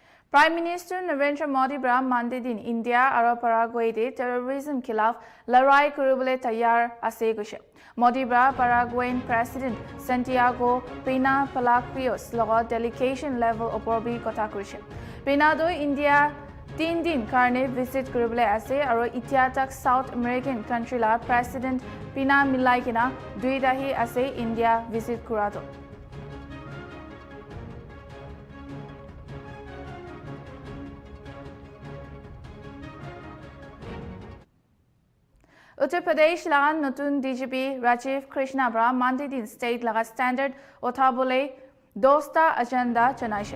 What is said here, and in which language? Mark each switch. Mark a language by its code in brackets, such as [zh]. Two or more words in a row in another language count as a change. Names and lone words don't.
[en] Prime Minister [nag] Narendra Modi bra Monday din India aro Paraguay de terrorism khilaf larai kuribole tayar ase goshe. Modi bra Paraguayan President Santiago Pena Palacios logo [en] delegation level [nag] oporbi kotha korise. Pena do India 3 din karne visit kuribole ase aro itia tak [en] South American country [nag] la President Pena milai kina 2 dahi ase India visit kurado. Uttar Pradesh laga notun DGP Rajiv Krishna bra Monday din state laga standard othabole dosta agenda chanaishe.